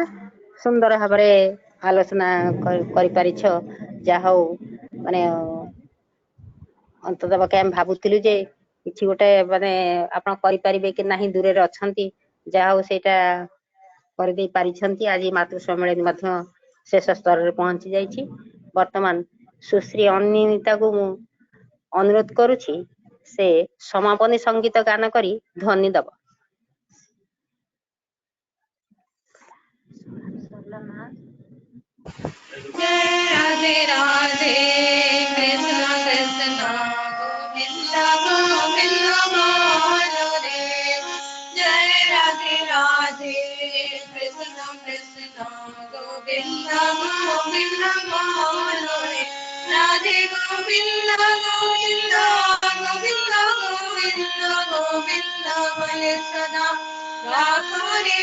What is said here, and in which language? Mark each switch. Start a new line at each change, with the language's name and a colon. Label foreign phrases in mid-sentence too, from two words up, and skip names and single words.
Odia: ସୁନ୍ଦର ଭାବରେ ଆଲୋଚନା କରିପାରିଛ ଯାହା ହଉ ମାନେ ଅନ୍ତତଃ ପକ୍ଷେ ଆମେ ଭାବୁଥିଲୁ ଯେ କିଛି ଗୋଟେ ମାନେ ଆପଣ କରିପାରିବେ କି ନାହିଁ ଦୂରରେ ଅଛନ୍ତି ଯାହା ହଉ ସେଇଟା କରିଦେଇ ପାରିଛନ୍ତି। ଆଜି ମାତୃ ସମ୍ମିଳନୀ ମଧ୍ୟ ଶେଷ ସ୍ତରରେ ପହଞ୍ଚି ଯାଇଛି। ବର୍ତ୍ତମାନ ସୁଶ୍ରୀ ଅନିତାକୁ ମୁଁ ଅନୁରୋଧ କରୁଛି ସେ ସମାପନୀ ସଙ୍ଗୀତ ଗାନ କରି ଧ୍ୱନି ଦବ।
Hindi: जय राधे राधे कृष्ण कृष्ण गोविंद गोविंद बोलो रे। जय राधे राधे कृष्ण कृष्ण गोविंद गोविंद बोलो रे। राधे गोविंद गोविंद गोविंद गोविंद गोविंद बोले सदा राखो रे।